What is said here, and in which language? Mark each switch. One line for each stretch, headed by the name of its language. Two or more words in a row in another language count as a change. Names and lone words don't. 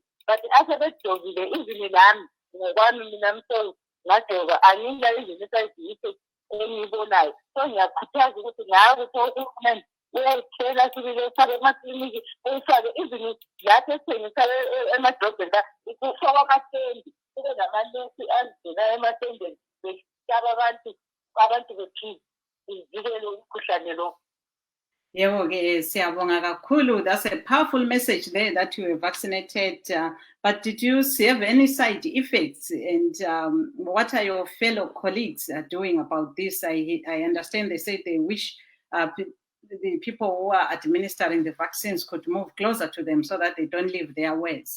North Ndebele: but asebejovile izini lami ngokwami mina msolo ngajova angila izini i-
English: side effects
North Ndebele: engiyibonayo so ngiyakhuthaza ukuthi ngayo ukuthi uhulumeni uyayithela sibile ufake emakliniki uyifake izini lathi esithengisa emadrobheni kufakwa amatendi kube namanesi angena ematendeni behlaba abantu bephile ivikele umkhuhlane lo. Yebo-ke siyabonga kakhulu.
English: That's a powerful message there that you were vaccinated. But did you have any side effects? And what are your fellow colleagues doing about this? I understand they say they wish the people who are administering the vaccines could move closer to them so that they don't leave their words.